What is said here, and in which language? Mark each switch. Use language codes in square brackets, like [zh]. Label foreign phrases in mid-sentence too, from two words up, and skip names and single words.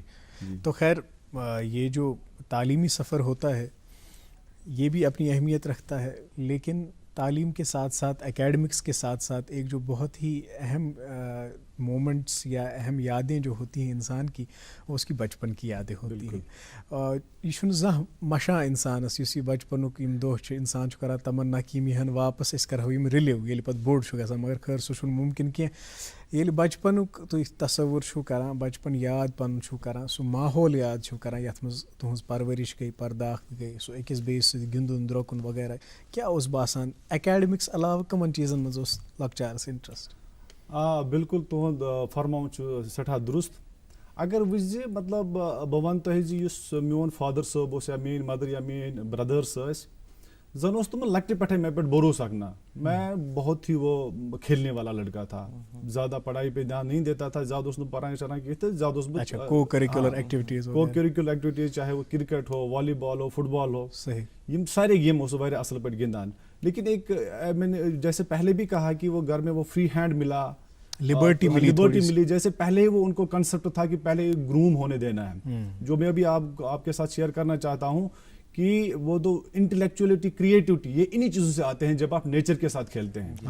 [hi] तो खैर ये जो तालीमी सफ़र होता है ये भी अपनी अहमियत रखता है, लेकिन तालीम के साथ साथ एकेडमिक्स के साथ साथ एक जो बहुत ही अहम मोमेंट्स या अहम यादें जो होती हैं इंसान की, वो उसकी बचपन की यादें होती हैं। [ks] यह छुन ज़ाह मशा इंसानस युस यह बचपनुक यम दोह छ इंसान छ करान तमन्ना कि यह वापस अस करहो यम रिलिव येल पत बोड़ छ गसान, मगर खैर सह छुन मुमकिन कि येल बचपनुक तुम तस्वुर छु करान, बचपन याद पन छु करान, सह माहौल याद छु करान यथ मज तुहंज परवरिश गई, पर्दाख्त गई, सह अकिस बेस सह गिंदुन द्रोकुन वगैरह, क्या उस बासान एकेडमिक्स अलावा कमन चीज़न मज उस लक्चारस इंटरेस्ट? बिल्कुल तुहद फरमाउन सठा दुरुस्त। अगर वह मतलब बह वन तुह मोन फादर साहब या मेन मदर या मेन ब्रदर्स जन उस तुम लकटे पे मे पे [hi] भरोसा रखना। मैं बहुत ही वो खेलने वाला लड़का था, ज़्यादा पढ़ाई पे ध्यान नहीं देता था, ज़्यादा उसने पढ़ाई शराई की थे, ज़्यादा [en] co curricular [hi] एक्टिविटीज़ चाहे वो क्रिकेट हो, वॉलीबॉल हो, फुटबॉल हो, सही [ks] यम सारे गेम वारिया असल पे गिंदान। [hi] लेकिन एक मैंने जैसे पहले भी कहा कि वो घर में वो [en] free hand [hi] मिला, लिबर्टी मिली। जैसे पहले वो उनको कंसेप्ट था कि पहले ग्रूम होने देना है, जो मैं अभी आपके साथ शेयर करना चाहता हूँ कि वो तो इंटेलेक्चुअलिटी, क्रिएटिविटी, ये इन्हीं चीज़ों से आते हैं जब आप नेचर के साथ खेलते हैं।